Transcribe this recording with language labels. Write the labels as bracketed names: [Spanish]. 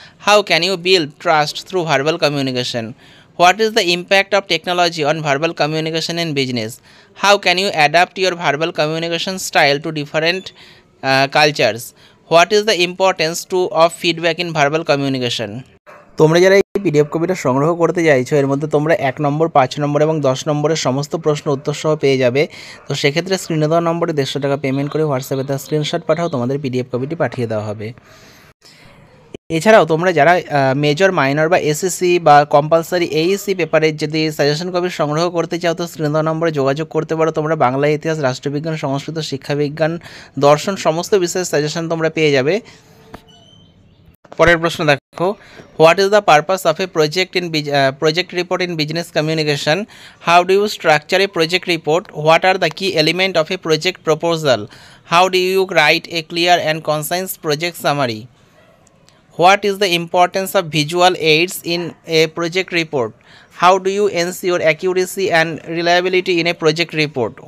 [English] How can you build trust through verbal communication? What is the impact of technology on verbal communication in business? How can you adapt your verbal communication style to different cultures? What is the importance of feedback in verbal communication? [Bangla] তোমরা যারা এই PDF কপিটা সংগ্রহ করতে চাইছো, এর মধ্যে তোমরা 1 নম্বর, 5 নম্বর এবং 10 নম্বরের সমস্ত প্রশ্ন উত্তর সহ পেয়ে যাবে। তো সেক্ষেত্রে স্ক্রিনে দেওয়া নম্বরে 150 টাকা পেমেন্ট করে হোয়াটসঅ্যাপে তার স্ক্রিনশট পাঠাও, তোমাদের পিডিএফ কপিটি পাঠিয়ে দেওয়া হবে। এছাড়াও তোমরা যারা মেজর, মাইনর বা এসএসসি বা কম্পালসারি এইএসসি পেপারের যদি সাজেশন কপি সংগ্রহ করতে চাও তো স্ক্রিন দেওয়া নম্বরে যোগাযোগ করতে পারো। তোমরা বাংলা, ইতিহাস, রাষ্ট্রবিজ্ঞান, সংস্কৃত, শিক্ষাবিজ্ঞান, দর্শন সমস্ত বিষয়ের সাজেশন তোমরা পেয়ে যাবে। পরের প্রশ্ন দেখো, [English] What is the purpose of a project report in business communication? How do you structure a project report? What are the key element of a project proposal? How do you write a clear and concise project summary? What is the importance of visual aids in a project report? How do you ensure accuracy and reliability in a project report?